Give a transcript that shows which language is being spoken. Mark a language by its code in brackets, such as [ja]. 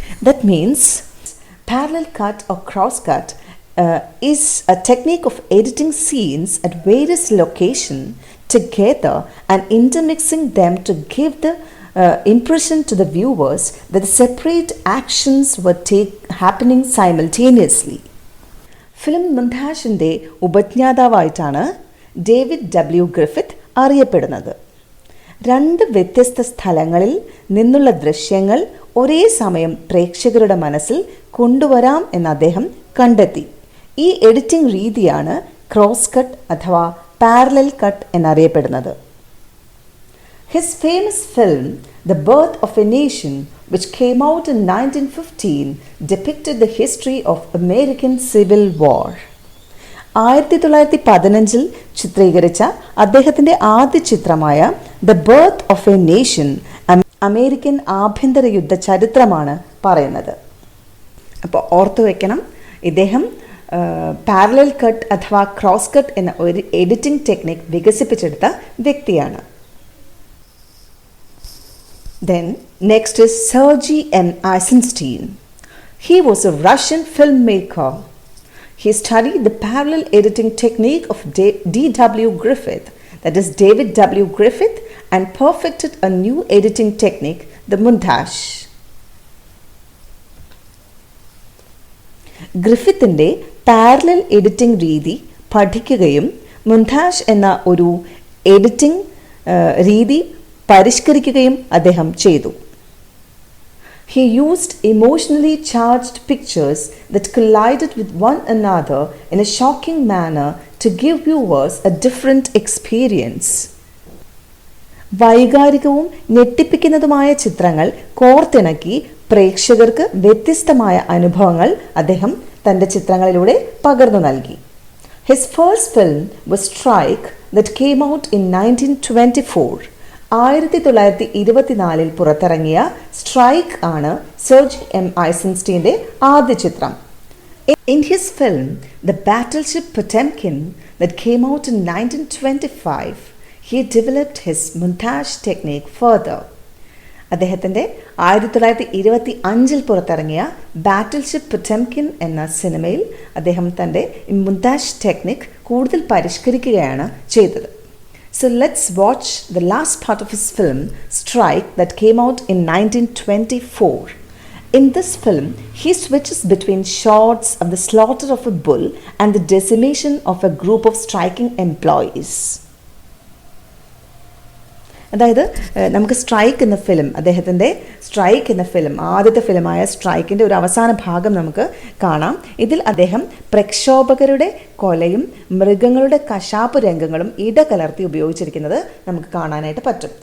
[en] That means parallel cut or cross cut is a technique of editing scenes at various locations together and intermixing them to give the impression to the viewers that the separate actions were happening simultaneously. [ml] Film മൊണ്ടാഷിൻ്റെ ഉപജ്ഞാതാവായിട്ടാണ് David W Griffith അറിയപ്പെടുന്നത്. രണ്ട് വ്യത്യസ്ത സ്ഥലങ്ങളിൽ നിന്നുള്ള ദൃശ്യങ്ങൾ ഒരേ സമയം പ്രേക്ഷകരുടെ മനസ്സിൽ കൊണ്ടുവരാം എന്ന് അദ്ദേഹം കണ്ടെത്തി. ഈ എഡിറ്റിംഗ് രീതിയാണ് ക്രോസ് കട്ട് അഥവാ പാരലൽ കട്ട് എന്നറിയപ്പെടുന്നത്. [en] His famous film the birth of a nation which came out in 1915 depicted the history of American Civil War. [ml] 1915 ചിത്രീകരിച്ച അദ്ദേഹത്തിൻ്റെ ആദ്യ ചിത്രമായ the birth of A nation American ആഭ്യന്തര യുദ്ധ ചരിത്രമാണ് പറയുന്നത്. അപ്പോൾ ഓർത്തു വയ്ക്കണം, ഇദ്ദേഹം പാരലൽ കട്ട് അഥവാ ക്രോസ് കട്ട് എന്ന ഒരു എഡിറ്റിംഗ് ടെക്നിക് വികസിപ്പിച്ചെടുത്ത വ്യക്തിയാണ്. [en] Then next is Segei M Eisenstein. He was a Russian filmmaker. He studied the parallel editing technique of D.W. Griffith, that is David W. Griffith, and perfected a new editing technique, the montage. [ml] ഗ്രിഫിത്തിൻ്റെ parallel editing രീതി പഠിക്കുകയും montage എന്ന ഒരു editing രീതി പരിഷ്കരിക്കുകയും അദ്ദേഹം ചെയ്തു. [en] He used emotionally charged pictures that collided with one another in a shocking manner to give viewers a different experience. [ml] വൈകാരികവും ഞെട്ടിപ്പിക്കുന്നതുമായ ചിത്രങ്ങൾ കോർത്തിണക്കി പ്രേക്ഷകർക്ക് വ്യത്യസ്തമായ അനുഭവങ്ങൾ അദ്ദേഹം തൻ്റെ ചിത്രങ്ങളിലൂടെ പകർന്നു നൽകി. [en] His first film was Strike that came out in 1924. [ml] 1924 പുറത്തിറങ്ങിയ സ്ട്രൈക്ക് ആണ് സെർജി എം ഐസൻസ്റ്റീൻ്റെ ആദ്യ ചിത്രം. [en] In his film The Battleship Potemkin that came out in 1925, he developed his montage technique further. [ml] അദ്ദേഹത്തിൻ്റെ 1925 പുറത്തിറങ്ങിയ ബാറ്റിൽഷിപ്പ് പൊറ്റംകിൻ എന്ന സിനിമയിൽ അദ്ദേഹം തൻ്റെ മുന്താഷ് ടെക്നിക് കൂടുതൽ പരിഷ്കരിക്കുകയാണ് ചെയ്തത്. [en] So let's watch the last part of his film, Strike, that came out in 1924. In this film, he switches between shots of the slaughter of a bull and the decimation of a group of striking employees. [ml] അതായത് നമുക്ക് strike എന്ന film, അദ്ദേഹത്തിൻ്റെ strike എന്ന film, ആദ്യത്തെ ഫിലിമായ സ്ട്രൈക്കിൻ്റെ ഒരു അവസാന ഭാഗം നമുക്ക് കാണാം. ഇതിൽ അദ്ദേഹം പ്രക്ഷോഭകരുടെ കൊലയും മൃഗങ്ങളുടെ കശാപ്പ് രംഗങ്ങളും ഇടകലർത്തി ഉപയോഗിച്ചിരിക്കുന്നത് നമുക്ക് കാണാനായിട്ട് പറ്റും.